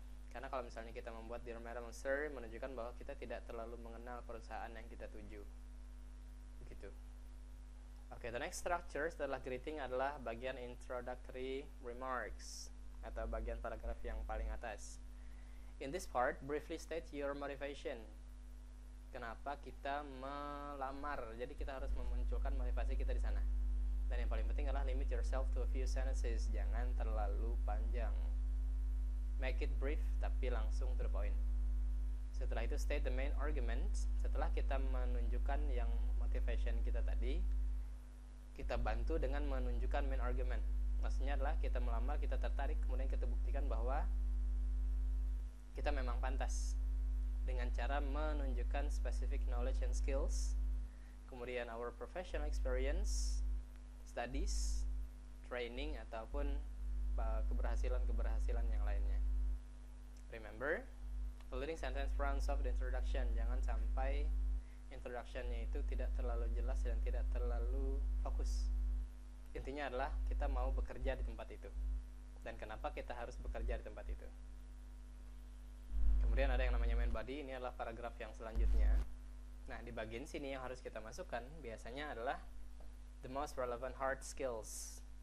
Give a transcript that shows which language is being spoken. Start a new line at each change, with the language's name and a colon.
Indonesian: Karena kalau misalnya kita membuat
English: dear madam or sir,
Indonesian: menunjukkan bahwa kita tidak terlalu mengenal perusahaan yang kita tuju. Begitu. Oke,
English: the next structure
Indonesian: setelah greeting adalah bagian introductory remarks atau bagian paragraf yang paling atas.
English: In this part, briefly state your motivation.
Indonesian: Kenapa kita melamar? Jadi kita harus memunculkan motivasi kita di sana. Dan yang paling penting adalah
English: limit yourself to a few sentences.
Indonesian: Jangan terlalu panjang.
English: Make it brief
Indonesian: tapi langsung
English: to the point.
Indonesian: Setelah itu
English: state the main argument.
Indonesian: Setelah kita menunjukkan yang motivation kita tadi, kita bantu dengan menunjukkan main argument. Maksudnya adalah kita melamar, kita tertarik, kemudian kita buktikan bahwa kita memang pantas dengan cara menunjukkan
English: specific knowledge and skills,
Indonesian: kemudian
English: our professional experience, studies, training,
Indonesian: ataupun keberhasilan-keberhasilan yang lainnya.
English: Remember, the leading sentence runs off the introduction.
Indonesian: Jangan sampai introduction-nya itu tidak terlalu jelas dan tidak terlalu fokus. Intinya adalah kita mau bekerja di tempat itu, dan kenapa kita harus bekerja di tempat itu. Kemudian ada yang namanya main body. Ini adalah paragraf yang selanjutnya. Nah, di bagian sini yang harus kita masukkan biasanya adalah
English: the most relevant hard skills.